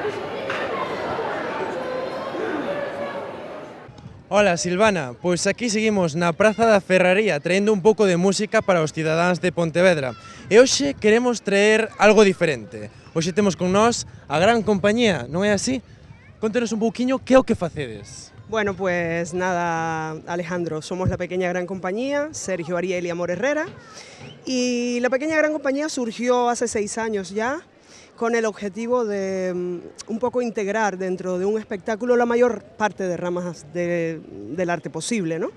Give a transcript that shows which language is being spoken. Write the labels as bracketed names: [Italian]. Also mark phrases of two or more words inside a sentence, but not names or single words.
[Galician] Hola Silvana, pois aquí seguimos na Praza da Ferraría traendo un pouco de música para os cidadáns de Pontevedra. E hoxe queremos traer algo diferente. Hoxe temos con nós a Gran Compañía, non é así? Contenos un pouquiño que é o que facedes. [Spanish] Bueno, pues nada, Alejandro, somos la Pequeña Gran Compañía, Sergio Ariel y Amor Herrera. Y la Pequeña Gran Compañía surgió hace 6 años ya, con el objetivo de un poco integrar dentro de un espectáculo la mayor parte de ramas del arte posible, ¿no?